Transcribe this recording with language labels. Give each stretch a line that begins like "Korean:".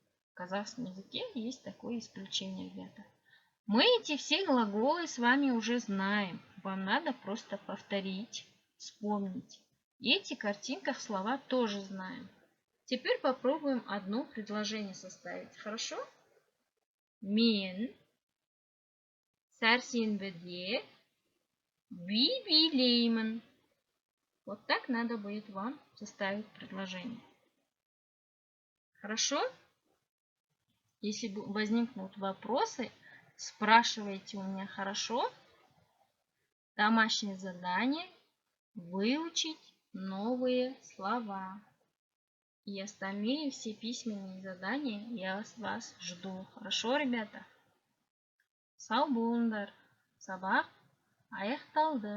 Russian: В казахском языке есть такое исключение, ребята. Мы эти все глаголы с вами уже знаем. Вам надо просто повторить, вспомнить. И эти картинках слова тоже знаем. Теперь попробуем одно предложение составить. Хорошо?
Kazakh: Мен сәрсенбіде би билеймін.
Russian: Вот так надо будет вам составить предложение. Хорошо? Если возникнут вопросы, спрашивайте у меня, хорошо? Домашнее задание – выучить новые слова. И остальные все письменные задания я вас жду. Хорошо, ребята?
Kazakh: Сау болыңдар. Сабақ аяқталды.